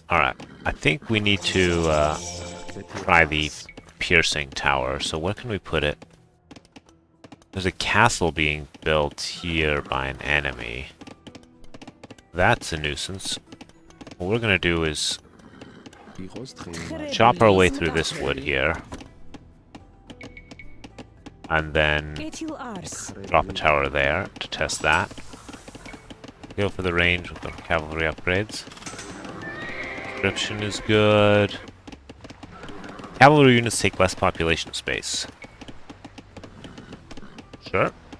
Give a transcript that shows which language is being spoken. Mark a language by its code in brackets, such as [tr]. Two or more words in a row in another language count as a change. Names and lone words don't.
[en] Alright, I think we need to try the piercing tower. So where can we put it? There's a castle being built here by an enemy. That's a nuisance. What we're gonna do is [ka] იყოს დღემარჯვენე. [en] chop our way through this wood here. And then [ka] კეთილ არს. [en] drop a tower there to test that. Go for the range with the cavalry upgrades. Description is good. Cavalry units take less population space. Sure.